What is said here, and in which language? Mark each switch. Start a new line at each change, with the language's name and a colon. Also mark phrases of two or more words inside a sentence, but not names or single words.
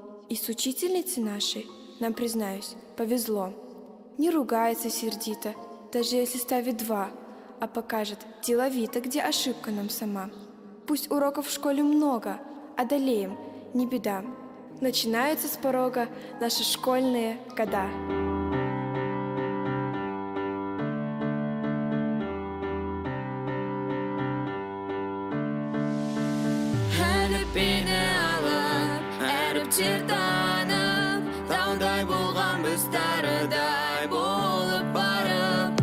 Russian: И с учительницей нашей, нам, признаюсь, повезло. Не ругается сердито, даже если ставит 2, а покажет деловито, где ошибка нам сама. Пусть уроков в школе много, одолеем, не беда. Начинаются с порога наши школьные года.
Kazakh: Әліппені алып, әріптер танып, таудай болған біз тарыдай болып барып.